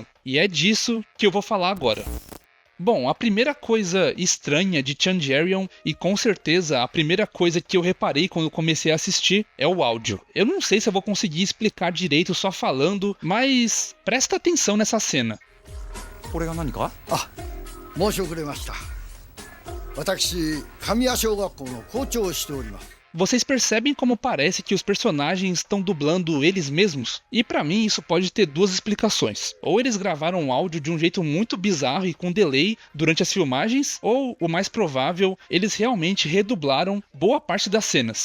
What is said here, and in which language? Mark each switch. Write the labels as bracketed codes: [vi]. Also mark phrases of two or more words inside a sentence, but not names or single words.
[pt] E é disso que eu vou falar agora. Bom, a primeira coisa estranha de Changerion, e com certeza a primeira coisa que eu reparei quando eu comecei a assistir, é o áudio. Eu não sei se eu vou conseguir explicar direito só falando, mas presta atenção nessa cena. [ja] これが何か? 申し遅れました。私、神谷小学校の校長をしております。 [pt] Vocês percebem como parece que os personagens estão dublando eles mesmos? E pra mim isso pode ter duas explicações. Ou eles gravaram o áudio de um jeito muito bizarro e com delay durante as filmagens, ou, o mais provável, eles realmente redublaram boa parte das cenas.